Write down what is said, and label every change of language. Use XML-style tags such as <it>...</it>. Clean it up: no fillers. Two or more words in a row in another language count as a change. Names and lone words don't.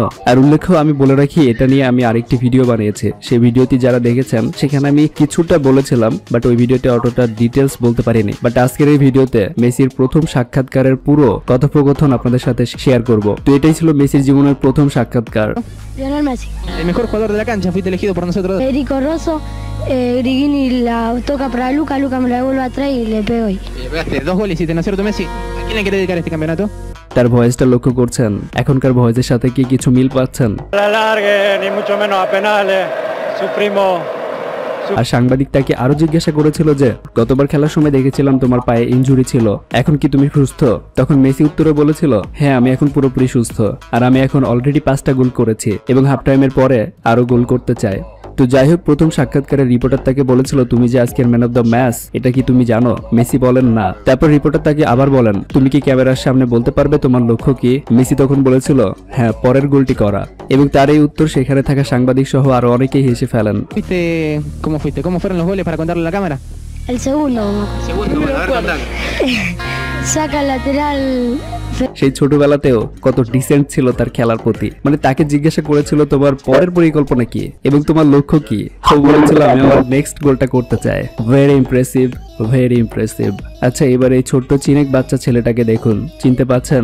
<bn>আর উল্লেখ্য আমি বলে রাখি, এটা নিয়ে আমি আরেকটি ভিডিও বানিয়েছি। সেই ভিডিওটি যারা দেখেছেন সেখানে আমি কিছুটা বলেছিলাম, বাট ওই ভিডিওতে অতটা ডিটেলস বলতে পারিনি। বাট আজকের এই ভিডিওতে মেসির প্রথম সাক্ষাৎকারের পুরো কথোপকথন আপনাদের সাথে শেয়ার করব। তো এটাই ছিল মেসির জীবনের প্রথম সাক্ষাৎকার।</bn> <es>Lionel Messi, el mejor jugador de la cancha, fuiste elegido por nosotros. Federico Rosso, Grigini la toca para Luca, Luca me la devuelve atrás y le pego ahí. Le pegaste 2 goles, hiciste, ¿no es cierto, Messi? ¿A quién le querés dedicar este campeonato?</es> <bn>তার ভয়েসটা লক্ষ্য করছেন, এখনকার ভয়েসের সাথে কি কিছু মিল পাচ্ছেন? আর সাংবাদিক তাকে আরো জিজ্ঞাসা করেছিল যে, গতবার খেলার সময় দেখেছিলাম তোমার পায়ে ইনজুরি ছিল, এখন কি তুমি সুস্থ? তখন মেসি উত্তরে বলেছিল, হ্যাঁ আমি এখন পুরোপুরি সুস্থ, আর আমি এখন অলরেডি 5টা গোল করেছি এবং</bn> <en>half time</en> <bn>পরে আরো গোল করতে চাই। তো যাই হোক, প্রথম সাক্ষাৎকারে রিপোর্টার তাকে বলেছিল, তুমি যে আজকের</bn> <en>man of the match,</en> <bn>এটা কি তুমি জানো? মেসি বলেন না। তারপর রিপোর্টার তাকে আবার বলেন, তুমি কি ক্যামেরার সামনে বলতে পারবে তোমার লক্ষ্য কি? মেসি তখন বলেছিল, হ্যাঁ, পরের গোলটি করা। এবং তার এই উত্তর সেখানে থাকা সাংবাদিক সহ আরো অনেকেই হেসে ফেলেন।</bn> <es>Fuiste? ¿Cómo fueron los goles para contarle a la cámara? El segundo, Segundo, bueno, a ver, contame. saca el lateral.</es> <bn>সেই ছোটবেলাতেও কত ডিসেন্ট ছিল তার খেলার প্রতি। মানে তাকে জিজ্ঞাসা করেছিল, তোমার পরের পরিকল্পনা কি এবং তোমার লক্ষ্য কি? ও বলেছিল, আমি আমার</bn> <en>next goal</en> <bn>করতে চাই।</bn> <en>very impressive, very impressive.</en> <bn>আচ্ছা, এবার এই ছোট্ট চিনেক বাচ্চা ছেলেটাকে দেখুন, চিনতে পাচ্ছেন?</bn>